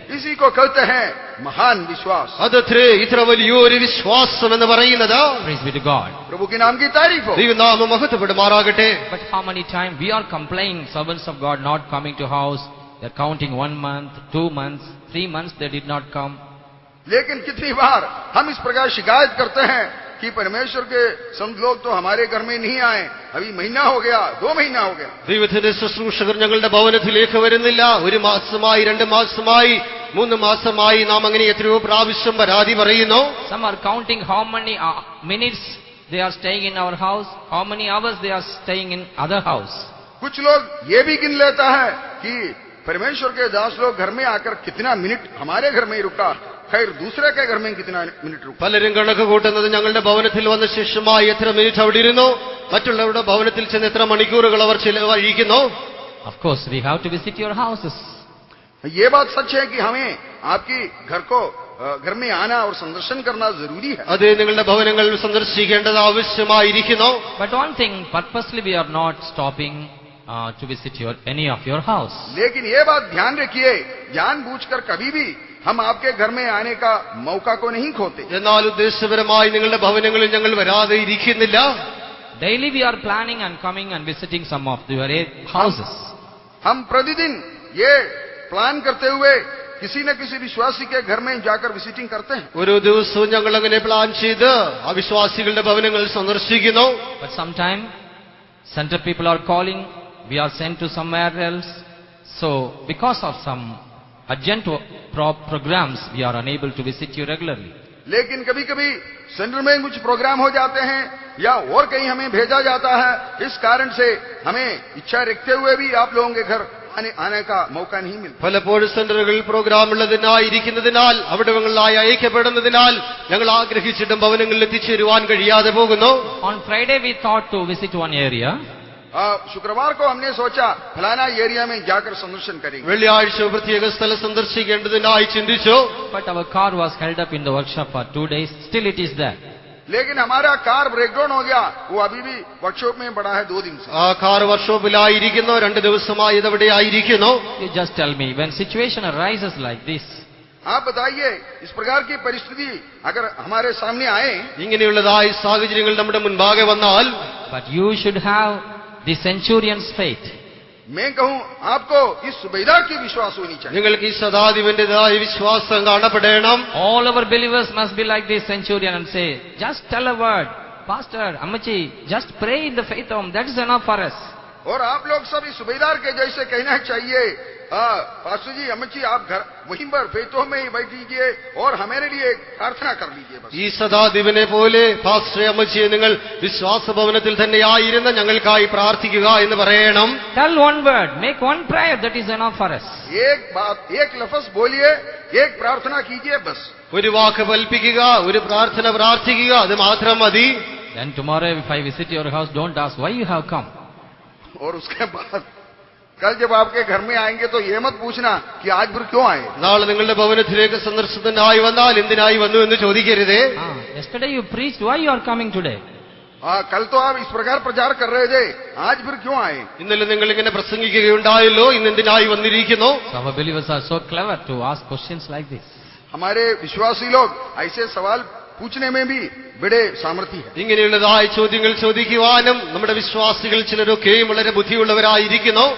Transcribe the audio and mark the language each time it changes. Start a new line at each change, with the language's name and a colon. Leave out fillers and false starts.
Hindi: इसी को कहते हैं महान विश्वास.
Malayalam: അതത്രേ ഇത്ര വലിയൊരു വിശ്വാസം എന്ന് പറയുന്നത്.
English: Praise be to God.
Hindi: प्रभु के नाम की तारीफ हो.
Malayalam: ദൈവനാമം മഹത്വപ്പെടുമാറാകട്ടെ.
English: But how many times we are complaining, servants of God not coming to house, they're counting 1 month, 2 months, 3 months they did not come.
Hindi: लेकिन कितनी बार हम इस प्रकार शिकायत करते हैं कि परमेश्वर के संत लोग तो हमारे घर में नहीं आए, अभी महीना हो गया, 2 महीना हो गया.
Malayalam: ദൈവത്തിന്റെ ശുശ്രൂഷകർ ഞങ്ങളുടെ ഭവനത്തിലേക്ക് വരുന്നില്ല. 1 മാസമായി, 2 മാസമായി, 3 മാസമായി നാം അങ്ങനെ എത്രയോ പ്രാവശ്യം പരാതി പറയുന്നു.
English: Some are counting how many minutes they are staying in our house, how many hours they are staying in other house.
Hindi: कुछ लोग ये भी गिन लेता है कि परमेश्वर के दास लोग घर में आकर कितना मिनट हमारे घर में रुका, खैर दूसरे के घर में कितना मिनट रुका.
Malayalam: പലരും കണക്ക് കൂട്ടുന്നത് ഞങ്ങളുടെ ഭവനത്തിൽ വന്ന ശേഷമായി എത്ര മിനിറ്റ് അവിടെ ഇരുന്നു, മറ്റുള്ളവരുടെ ഭവനത്തിൽ ചെന്ന് എത്ര മണിക്കൂറുകൾ അവർ ചിലവഴിക്കുന്നു.
English: Of course, we have to visit your houses.
Hindi: ये बात सच है कि हमें आपकी घर में आना और संदर्शन करना जरूरी है.
Malayalam: അത് നിങ്ങളുടെ ഭവനങ്ങൾ സന്ദർശിക്കേണ്ടത് ആവശ്യമായിരിക്കുന്നു.
English: But one thing, purposely we are not stopping to visit any of your house.
Hindi: लेकिन ये बात ध्यान रखिए, जानबूझकर कभी भी हम आपके घर में आने का मौका को नहीं खोते.
Malayalam: എന്നാൽ ഉദ്ദേശപരമായി നിങ്ങളുടെ ഭവനങ്ങളിൽ ഞങ്ങൾ വരാതെ ഇരിക്കുന്നില്ല.
English: Daily we are planning and coming and visiting some of your houses.
Hindi: हम प्रतिदिन ये प्लान करते हुए किसी न किसी विश्वासी के घर में जाकर विजिटिंग करते हैं.
Malayalam: ഓരോ ദിവസവും ഞങ്ങൾ അങ്ങനെ പ്ലാൻ ചെയ്ത് ആ വിശ്വാസികളുടെ ഭവനങ്ങൾ സന്ദർശിക്കുന്നു.
English: But sometime center people are calling, we are sent to somewhere else. So because of some urgent programs we are unable to visit you regularly.
Hindi: लेकिन कभी कभी सेंटर में कुछ प्रोग्राम हो जाते हैं या और कहीं हमें भेजा जाता है, इस कारण से हमें इच्छा रखते हुए भी आप लोगों के घर आने का मौका नहीं मिलता.
Malayalam: പലപ്പോഴും സെന്ററുകളിൽ പ്രോഗ്രാം ഉള്ളതിനായിരിക്കുന്നതിനാൽ അവിടങ്ങളിലായി അയക്കപ്പെടുന്നതിനാൽ ഞങ്ങൾ ആഗ്രഹിച്ചിട്ടും ഭവനങ്ങളിൽ എത്തിച്ചേരുവാൻ കഴിയാതെ പോകുന്നു.
English: On Friday we thought to visit one area.
Hindi: शुक्रवार को हमने सोचा फलाना एरिया में जाकर संदर्शन करेंगे.
Malayalam: വെള്ളിയാഴ്ച പ്രത്യേക സ്ഥലം സന്ദർശിക്കേണ്ടതിനായി ചിന്തിച്ചു.
English: But our car was held up in the workshop for 2 days. Still it is there.
Hindi: लेकिन हमारा कार ब्रेकडाउन हो गया, वो अभी भी वर्कशॉप में पड़ा है 2 दिन से.
Malayalam: ആ കാർ വർക്ക്ഷോപ്പിലായിരിക്കുന്നു, 2 ദിവസമായി ഇതവിടെ ആയിരിക്കുന്നു.
English: You just tell me, when situation arises like this,
Hindi: आप बताइए, इस प्रकार की परिस्थिति अगर हमारे सामने आए,
Malayalam: ഇങ്ങനെയുള്ളതായ സാഹചര്യങ്ങൾ നമ്മുടെ മുൻപാകെ വന്നാൽ,
English: but you should have the centurion's faith.
Hindi: मैं कहूं आपको इस सुबेदार की विश्वास होनी चाहिए.
Malayalam: നിങ്ങൾക്ക് ഈ ശതാധിപന്റേതായ വിശ്വാസം കാണപ്പെടണം.
English: All our believers must be like this centurion and say, just tell a word, pastor, ammachi, just pray in the faith home, that is enough for us.
Hindi: और आप लोग सब इस सुबेदार के जैसे कहना चाहिए, पास्टर जी, अम्मची, आप घर वहीं पर फेतों में ही बैठिए और हमारे लिए प्रार्थना कर लीजिए बस.
Malayalam: ഈ ശതാധിപനെ പോലെ പാസ്റ്റർ അമ്മച്ചിയെ നിങ്ങൾ വിശ്വാസഭവനത്തിൽ തന്നെയായിരുന്ന ഞങ്ങൾക്കായി പ്രാർത്ഥിക്കുക എന്ന് പറയണം.
English: Tell one word, make one prayer, that is enough for us.
Hindi: एक बात, एक लफ्ज बोलिए, एक प्रार्थना कीजिए बस.
Malayalam: ഒരു വാക്ക് കൽപ്പിക്കുക, ഒരു പ്രാർത്ഥന പ്രാർത്ഥിക്കുക, അത് മാത്രം മതി.
English: Then tomorrow if I visit your house, don't ask why you have come.
Hindi: और उसके बाद कल जब आपके घर में आएंगे तो ये मत पूछना कि आज फिर क्यों आए.
Malayalam: നാളെ നിങ്ങളുടെ ഭവനത്തിലേക്ക് സന്ദർശനത്തിനായി വന്നാൽ എന്തിനായി വന്നു എന്ന് ചോദിക്കരുതേ.
English: Yesterday you preached, why you are coming today?
Hindi: कल तो आप इस प्रकार प्रचार कर रहे थे, आज फिर क्यों आए.
Malayalam: ഇന്നലെ നിങ്ങൾ ഇങ്ങനെ പ്രസംഗിക്കുകയുണ്ടായല്ലോ, ഇന്ന് എന്തിനായി വന്നിരിക്കുന്നു.
English: Our believers are so clever to ask questions like this.
Hindi: हमारे विश्वासी लोग ऐसे सवाल पूछने में भी बड़े सामर्थ्य है.
Malayalam: ഇങ്ങനെയുള്ളതായ ചോദ്യങ്ങൾ ചോദിക്കുവാനും നമ്മുടെ വിശ്വാസികൾ ചിലരൊക്കെയും വളരെ ബുദ്ധിയുള്ളവരായിരിക്കുന്നു.